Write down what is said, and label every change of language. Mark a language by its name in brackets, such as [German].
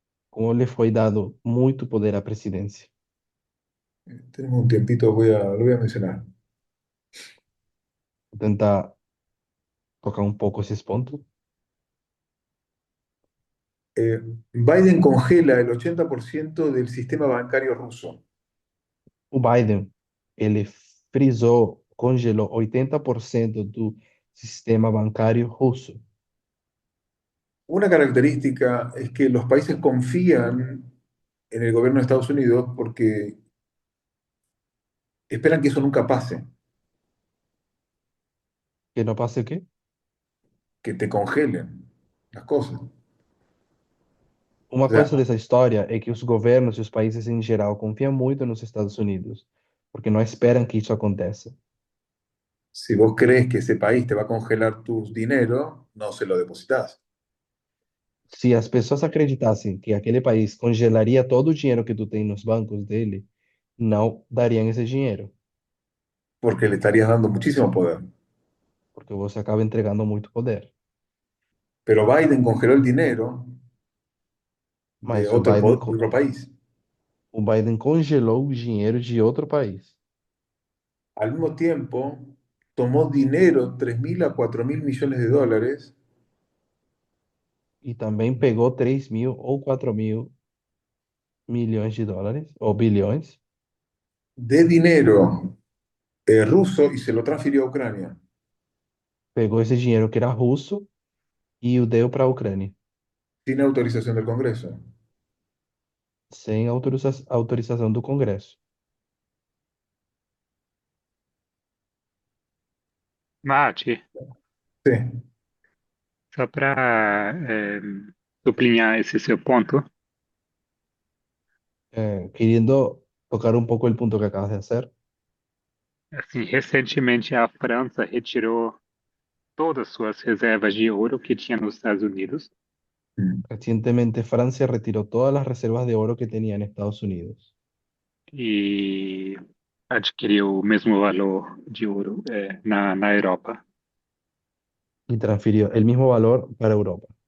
[Portuguese] como lhe foi dado muito poder à presidência. [Spanish] Tenemos un tiempito, lo voy a mencionar. [Portuguese] Vou tentar tocar um pouco esses pontos. [Spanish] Eh, Biden congela el 80% del sistema bancario ruso. [Portuguese] O Biden, ele frisou, congelou 80% do sistema bancário russo. [Spanish] Una característica es que los países confían en el gobierno de Estados Unidos porque esperan que eso nunca pase, [Portuguese] Que não passa o quê? [Spanish] que te congelen las cosas. O [Portuguese] Uma [Spanish] sea, [Portuguese] coisa dessa história é que os governos e os países em geral confiam muito nos Estados Unidos, porque não esperam que isso aconteça. [Spanish] si vos crees que ese país te va a congelar tus dinero, no se lo depositas, [Portuguese] Se as pessoas acreditassem que aquele país congelaria todo o dinheiro que tu tem nos bancos dele, não dariam esse dinheiro, [Spanish] porque le estarías dando muchísimo poder. [Portuguese] porque você acaba entregando muito poder. [Spanish] Pero Biden congeló el dinero de [Portuguese] Mas o Biden, [Spanish] otro país. [Portuguese] o Biden congelou o dinheiro de outro país [Spanish] Al mismo tiempo, tomó dinero, 3.000 a 4.000 millones de dólares, [Portuguese] e também pegou 3.000 ou 4.000 milhões de dólares, ou bilhões, [Spanish] de dinero ruso y se lo transfirió a Ucrania, [Portuguese] pegou esse dinheiro que era russo e o deu para a Ucrânia, [Spanish] sin autorización del Congreso. [Portuguese] sem autorização do Congresso. Mate, [Spanish] Sí. [Portuguese] só para sublinhar esse seu ponto, [Spanish] Queriendo tocar un poco el punto que acabas de hacer, [Portuguese] assim, recentemente a França retirou todas suas reservas de ouro que tinha nos Estados Unidos Mm. [Spanish] recientemente Francia retiró todas las reservas de oro que tenía en Estados Unidos [Portuguese] e adquiriu o mesmo valor de ouro na Europa, [Spanish] y transfirió el mismo valor para Europa,